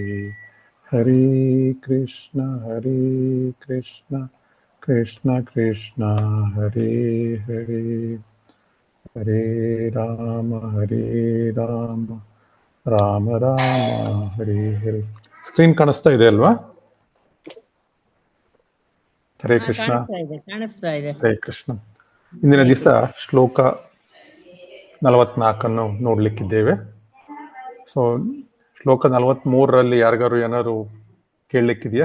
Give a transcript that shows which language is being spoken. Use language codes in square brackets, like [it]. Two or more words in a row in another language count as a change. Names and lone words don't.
[sa] ಹರೇ ಕೃಷ್ಣ ಕೃಷ್ಣ ಕೃಷ್ಣ ಹರೇ ಹರೇ. ಹರೇ ರಾಮ ರಾಮ ಹರೇ ಹರೇ. [kn] ಸ್ಕ್ರೀನ್ ಕಾಣಿಸ್ತಾ ಇದೆ ಅಲ್ವಾ? [sa] ಹರೇ ಕೃಷ್ಣ. [kn] ಕಾಣಿಸ್ತಾ ಇದೆ. [sa] ಹರೇ ಕೃಷ್ಣ. [kn] ಇಂದಿನ ದಿವಸ ಶ್ಲೋಕ 44 ನೋಡ್ಲಿಕ್ಕಿದ್ದೇವೆ. ಸೊ ಶ್ಲೋಕ 43ರಲ್ಲಿ ಯಾರಿಗಾರು ಏನಾದ್ರು ಕೇಳಲಿಕ್ಕಿದೆಯಾ?